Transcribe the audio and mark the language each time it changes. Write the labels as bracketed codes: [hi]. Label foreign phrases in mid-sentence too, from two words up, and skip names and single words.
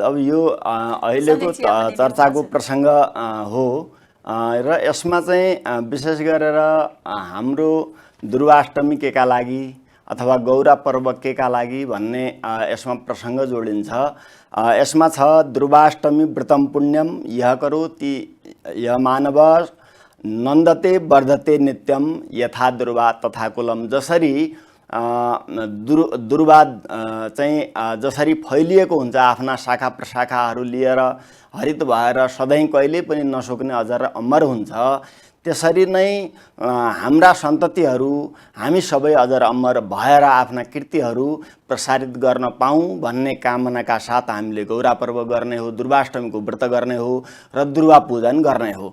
[ne] अब यो अहिलेको चर्चाको प्रसङ्ग हो र यसमा चाहिँ विशेष गरेर हाम्रो दुर्वाष्टमी केका लागि अथवा गौरा पर्व केका लागि भन्ने यसमा प्रसङ्ग जोडिन्छ। यसमा छ [sa] दुर्वाष्टमी व्रतम पुण्यम यह करोति यह मानव नन्दते वर्धते नित्यम यथा दुर्वा तथा कुलम। [ne] जसरी दुर्वा चाहिँ जसरी फैलिएको हुन्छ आफ्ना शाखा प्रशाखाहरू लिएर हरित भएर सधैँ कहिले पनि नसुक्ने अजर अमर हुन्छ, त्यसरी नै हाम्रा सन्ततिहरू हामी सबै अजर अमर भएर आफ्ना कृतिहरू प्रसारित गर्न पाऊँ भन्ने कामनाका साथ हामीले गौरा पर्व गर्ने हो, दुर्वाष्टमीको व्रत गर्ने हो र दुर्वा पूजन गर्ने हो।